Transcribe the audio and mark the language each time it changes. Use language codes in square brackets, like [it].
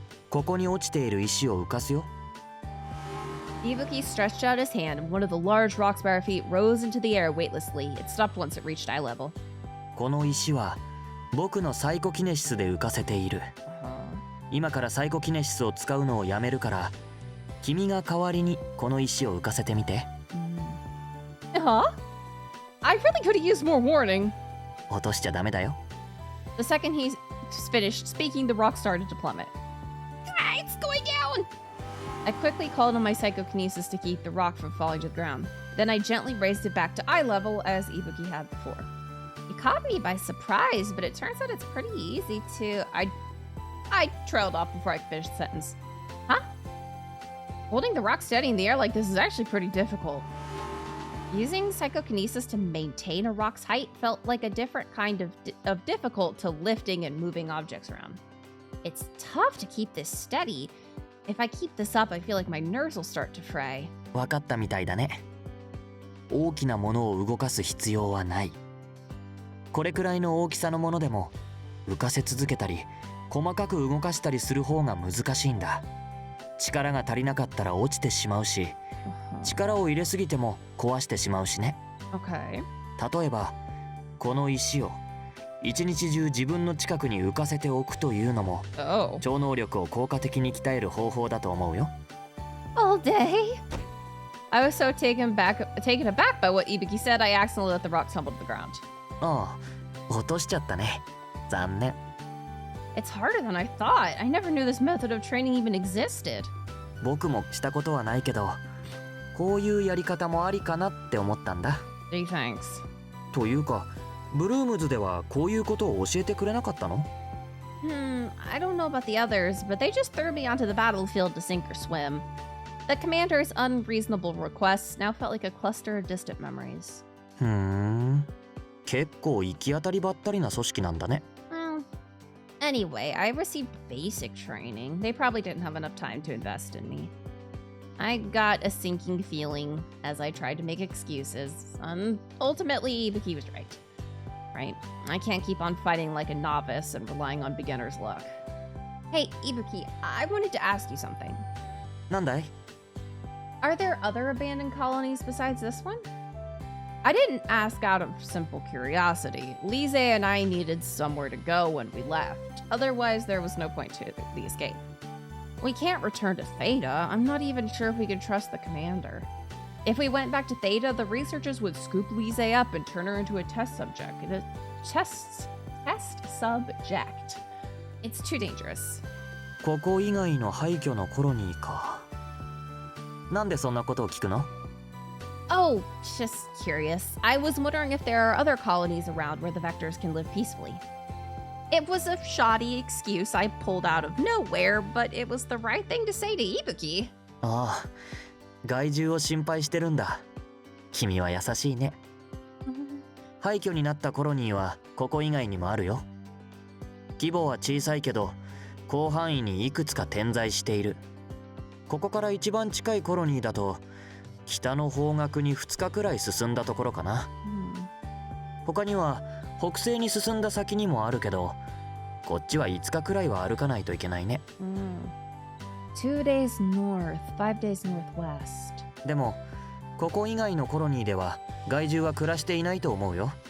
[ja] ここに落ちている石を浮かすよ。 [en] Ibuki stretched out his hand, and one of the large rocks by our feet rose into the air weightlessly. It stopped once it reached eye level. [ja] この石は僕のサイコキネシスで浮かせている。今からサイコキネシスを使うのをやめるから、君が代わりにこの石を浮かせてみて。 [en] Huh? I really could have used more warning. [ja] 落としちゃダメだよ。 [en] The second he finished speaking, the rock started to plummet. Ah, it's going down! I quickly called on my psychokinesis to keep the rock from falling to the ground. Then I gently raised it back to eye level as Ibuki had before. It caught me by surprise, but it turns out it's pretty easy to... I trailed off before I could finish the sentence. Huh? Holding the rock steady in the air like this is actually pretty difficult. Using psychokinesis to maintain a rock's height felt like a different kind of difficult to lifting and moving objects around. It's tough to keep this steady. If I keep this up, I feel like my nerves will start to fray. [ja] わかったみたいだね。大きなものを動かす必要はない。これくらいの大きさのものでも浮かせ続けたり、細かく動かしたりする方が難しいんだ。力が足りなかったら落ちてしまうし、力を入れすぎても壊してしまうしね。 [en] Okay. [ja] 例えば、この石を一日中自分の近くに浮かせておくというのも、 [en] Oh. [ja] 超能力を効果的に鍛える方法だと思うよ。 [en] All day? I was so taken aback by what Ibuki said, I accidentally let the rock tumble to the ground. [ja] ああ、落としちゃったね。残念。 [en] It's harder than I thought. I never knew this method of training even existed. [ja] 僕もしたことはないけど、こういうやり方もありかなって思ったんだ。 [en] Gee, thanks. [ja] というか、ブルームズではこういうことを教えてくれなかったの？ [en] I don't know about the others, but they just threw me onto the battlefield to sink or swim. The commander's unreasonable requests now felt like a cluster of distant memories. [ja] ふーん。結構行き当たりばったりな組織なんだね。 [en] Anyway, I received basic training. They probably didn't have enough time to invest in me. I got a sinking feeling as I tried to make excuses, and ultimately, Ibuki was right. Right? I can't keep on fighting like a novice and relying on beginner's luck. Hey, Ibuki, I wanted to ask you something. [ja] なんだい？ [en] Are there other abandoned colonies besides this one? I didn't ask out of simple curiosity. Lise and I needed somewhere to go when we left. Otherwise, there was no point to the escape. We can't return to Theta. I'm not even sure if we can trust the commander. If we went back to Theta, the researchers would scoop Lise up and turn her into a test subject. Test subject. It's too dangerous. [ja] ここ以外の廃墟のコロニーか。なんでそんなことを聞くの？ [en] Oh, just curious. I was wondering if there are other colonies around where the Vectors can live peacefully. It was a shoddy excuse I pulled out of nowhere, but it was the right thing to say to Ibuki. [ja] ああ、害獣を心配してるんだ。君は優しいね。廃墟になったコロニーはここ以外にもあるよ。規模は小さいけど、広範囲にいくつか点在している。ここから一番近いコロニーだと、北の方角に2日くらい進んだところかな。他には北西に進んだ先にもあるけど、こっちは5日くらいは歩かないといけないね。 [en] 2 days north, 5 days northwest. [ja] でも、ここ以外のコロニーでは害獣は暮らしていないと思うよ。